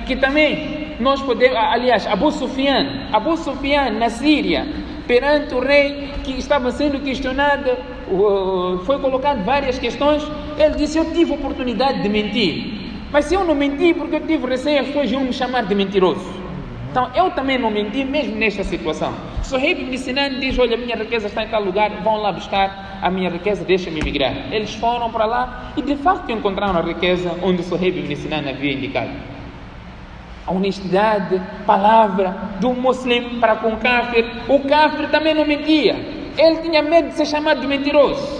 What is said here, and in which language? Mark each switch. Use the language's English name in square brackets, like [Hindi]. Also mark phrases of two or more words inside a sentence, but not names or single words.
[Portuguese] Que também nós podemos, aliás, Abu Sufyan na Síria, perante o rei que estava sendo questionado, foi colocado várias questões. Ele disse: eu tive oportunidade de mentir, mas se eu não menti, porque eu tive receio, as pessoas iam me chamar de mentiroso. Então eu também não menti, mesmo nesta situação. Suhaib ibn Sinan diz: olha, a minha riqueza está em tal lugar, vão lá buscar a minha riqueza, deixa-me migrar. Eles foram para lá e de facto encontraram a riqueza onde Suhaib ibn Sinan havia indicado. A honestidade, palavra do muslim para com o kafir. O kafir também não mentia, ele tinha medo de ser chamado de mentiroso.